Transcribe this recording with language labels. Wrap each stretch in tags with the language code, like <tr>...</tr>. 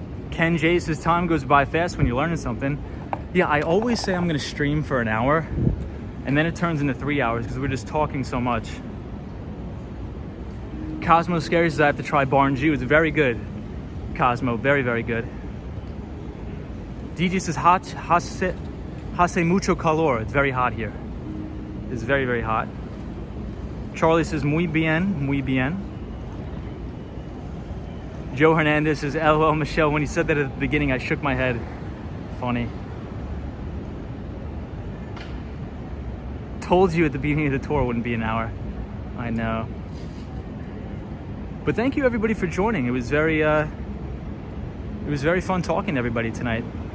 <en>Ken J says, time goes by fast when you're learning something. Yeah, I always say I'm gonna stream for an hour, and then it turns into 3 hours because we're just talking so much. Cosmo Scary says, I have to try Barnju. It's very good, Cosmo, very, very good. DJ says,</en> <es>hace mucho calor.</es> <en>It's very hot here. It's very, very hot. Charlie says,</en> <es>muy bien, muy bien.</es> <en>Joe Hernandez says, LOL, Michelle. When he said that at the beginning, I shook my head. Funny. Told you at the beginning of the tour it wouldn't be an hour. I know. But thank you everybody for joining. It was very fun talking to everybody tonight.</en>